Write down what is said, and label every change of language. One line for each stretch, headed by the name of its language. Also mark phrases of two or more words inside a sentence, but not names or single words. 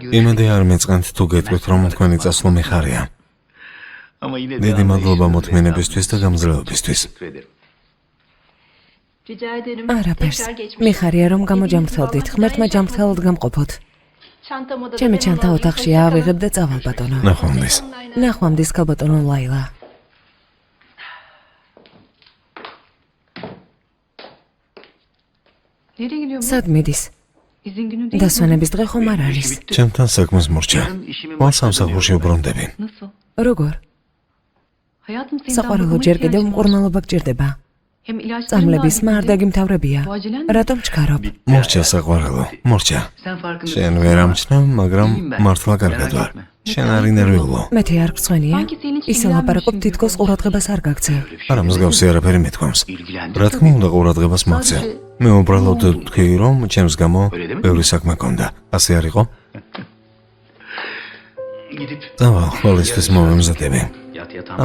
Georgian: იმედი არ მეწყენთ თუ გეტყვით რომ თქვენი წასვლა მიხარია.
Turkish: Ama yine
Georgian: დიდი მადლობა მოთმინებისთვის და გამძლეობისთვის.
Turkish: Rica ederim.
Georgian: არაფერს.
Turkish: Tekrar geçmiş.
Georgian: მიხარია რომ გამოჯამრთელდით. ღმერთმა ჯამრთელად გამყოფოთ.
Turkish: Çantamı da
Georgian: ჩემი
Turkish: benim
Georgian: ჩანთა
Turkish: alayım.
Georgian: ოთახში ავიღებ და წავალ ბატონო. ნახვამდის. ნახვამდის ქალბატონო ლაილა.
Turkish: Nereye gidiyor bu?
Georgian: სად მიდის?
Turkish: İzin günü değil mi?
Georgian: დასვენების დღე ხომ არ არის? ჩემთან საქმეს მორჩა. მან სამსახურში უბრუნდები.
Turkish: Nasıl?
Georgian: როგორ?
Turkish: Hayatım senden
Georgian: საყვარელო
Turkish: bakıma
Georgian: ჯერ კიდევ
Turkish: ihtiyacım var.
Georgian: მკურნალობა გჭირდება.
Turkish: Hem ilaçlarım da
Georgian: წამლების
Turkish: bitmedi.
Georgian: მა არ დაგიმთავრებია.
Turkish: Bu acelen mi?
Georgian: რატომ ჩქარობ? მორჩა საყვარელო, მორჩა.
Turkish: Sen farkında
Georgian: შენ
Turkish: mısın?
Georgian: ვერ ამჩნევ, მაგრამ
Turkish: İyiyim ben.
Georgian: მართლა
Turkish: Merak
Georgian: კარგად ვარ.
Turkish: etme.
Georgian: შენ არ ინერვიულო. მეთე არ გწვენია?
Turkish: Sanki senin hiç
Georgian: ისე ლაპარაკობ,
Turkish: ilgilenmiyorsun
Georgian: თითქოს
Turkish: gibi.
Georgian: ყურადღებას არ გაგცევ. არა მსგავსი არაფერი მეთქვამს.
Turkish: İlgilendir.
Georgian: რა თქმა უნდა ყურადღებას მოგცე. მე უბრალოდ თქვი რომ ჩემს გამო ბევრი საქმე ქონდა. ასე არ იყო?
Turkish: Gidip
Georgian: დავალ, ყოველთვის მომემზადები.
Turkish: yat yatağına.